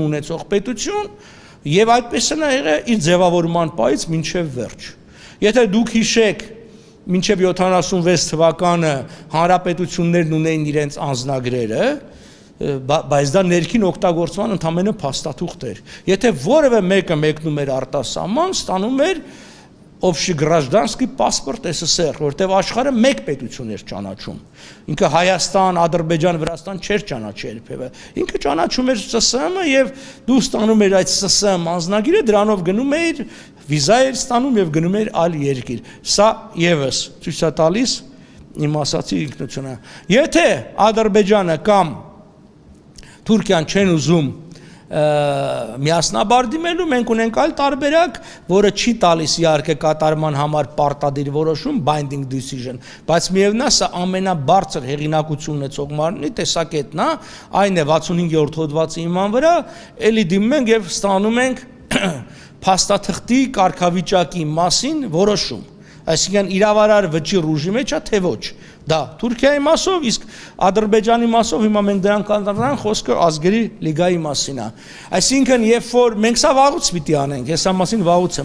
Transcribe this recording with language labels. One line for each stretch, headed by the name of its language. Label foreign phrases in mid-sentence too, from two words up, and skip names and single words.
Armenian: ունեցող պետություն եւ այդպես է եղել իր ձևավորման պայից մինչեւ վերջ։ Եթե դուք հիշեք, մինչեւ 76 թվականը հանրապետություններն ունեին իրենց անձնագրերը, բայց դա ներքին օգտագործման ընդամենը փաստաթուղթ էր։ Եթե որևէ մեկը մեկնում էր արտասահման, ստանում էր
Russian: общегражданский паспорт
Armenian: ՍՍՍР, որտեղ աշխարհը մեկ պետություն էր ճանաչում։ Ինքը Հայաստան, Ադրբեջան, Վրաստան չէր ճանաչել երբևէ։ Ինքը ճանաչում էր ՍՍՀ-ը եւ դու ստանում էր այդ ՍՍՀ անձնագիրը, դրանով գնում էր, վիզա էր ստանում եւ գնում էր այլ երկիր։ Սա եւս ցույց է տալիս իմ ասացի ինքնությունը։ Եթե Ադրբեջանը կամ Թուրքիան չեն ուզում միասնաբար դիմելու, մենք ունենք այլ տարբերակ, որը չի տալիս իհարկե կատարման համար պարտադիր որոշում,
English: binding decision,
Armenian: բայց միևնույն է, սա ամենաբարձր հեղինակություն ունեցող մարմնի տեսակետն է, այն է 65-րդ հոդվածի հիման վրա, էլի դիմում ենք եւ ստանում ենք փաստաթղթի կարգավիճակի մասին որոշում, այսինքն իրավարար վճիռ ուժի մեջ է թե ոչ, դա Թուրքիայի մասով, իսկ Ադրբեջանի մասով հիմա մենք դրան կանանք խոսքը ազգերի լիգայի մասին է, այսինքն երբ որ մենք սա վաղուց պիտի անենք, ես սա մասին վաղուց